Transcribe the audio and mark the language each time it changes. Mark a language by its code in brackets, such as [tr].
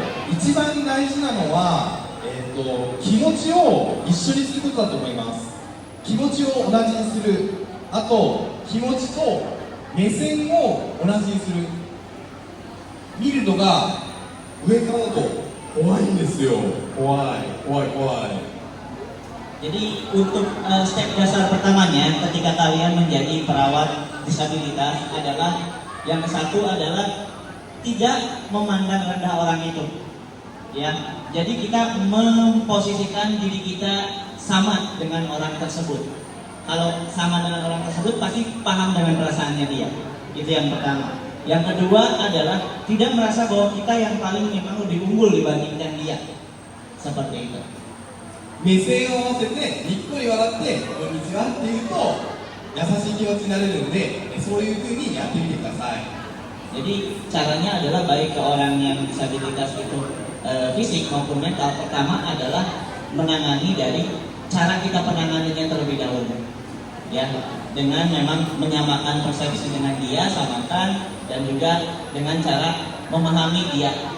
[ja] 一番大事なのは、気持ちを一緒にすることだと思います。気持ちを同じにする。あと、気持ちと目線を同じにする。見るのが上からだと怖いんですよ。怖い。 [id] Jadi untuk step dasar pertamanya ketika kalian menjadi perawat disabilitas adalah yang satu adalah tidak memandang rendah orang itu, ya. Jadi kita memposisikan diri kita sama dengan orang tersebut. Kalau sama dengan orang tersebut pasti paham dengan perasaannya dia. Itu yang pertama. Yang kedua adalah tidak merasa bahwa kita yang paling memang lebih unggul dibandingkan dia. Seperti itu. [ja] 目線を合わせてにっこり笑って「こんにちは」って言うと優しい気持ちになれるので、そういう風にやってみてください。 [id] Jadi caranya adalah baik ke orang yang disabilitas itu fisik maupun mental. Pertama adalah menangani dari cara kita penanganinya terlebih dahulu, ya, dengan memang menyamakan persepsi dengan dia, samakan, dan juga dengan cara memahami dia.